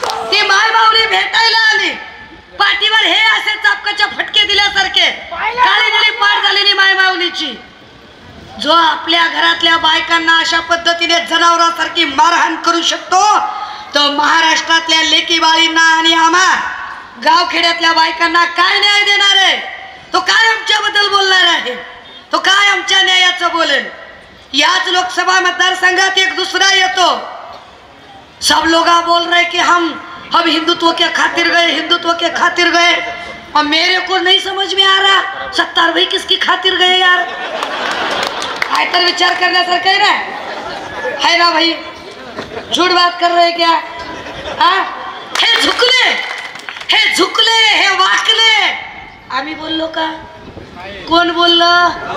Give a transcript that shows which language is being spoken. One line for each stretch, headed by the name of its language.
Marathi: ती माय माऊली भेटायला आली, पाठीवर हे असे चापकाच्या फटके दिल्यासारखे काळी निळी पाठ झालेली माय माऊलीची, जो आपल्या घरातल्या बायकांना अशा पद्धतीने जनावरांसारखी मारहाण करू शकतो, तो महाराष्ट्रातल्या लेकी बाळींना आणि आम्हा गावखेड्यातल्या बायकांना काय न्याय देणार आहे? तो काय आमच्याबद्दल बोलणार आहे? तो काय आमच्या न्यायाचं बोलेल? याच लोकसभा मतदारसंघात एक दुसरा येतो,
Hindi: सब लोग बोल रहे कि हम हिंदुत्व के खातिर गए, हिंदुत्व के खातिर गए, और मेरे को नहीं समझ में आ रहा सत्तार भाई किसकी खातिर गए यार?
Marathi: काय तर विचार करण्यासारखं
Hindi: है ना भाई? झूठ बात कर रहे क्या?
Marathi: हाँ, हे झुकले, हे वाकले, आम्ही बोललो का? कोण बोललं?